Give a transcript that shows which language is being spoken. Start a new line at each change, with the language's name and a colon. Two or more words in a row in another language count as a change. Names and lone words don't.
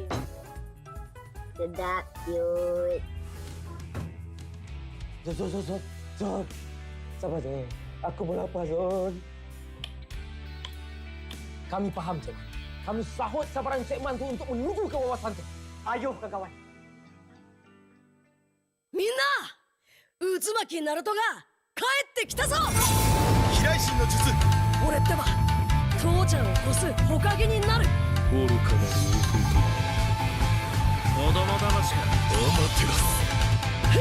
Malay: Sedap, cute. Zon. Sabar, Zon. Aku pun lapar, Zon. Kami faham, Zon. Kami sahut sabaran Cik Man tu untuk menuju ke wawasan tu. Ayo, kawan.
Japanese: みんな渦巻きナルトが帰ってきたぞ飛来神の術俺ってば父ちゃんを越す火影になる愚かなる弟子供騙しかアマテラス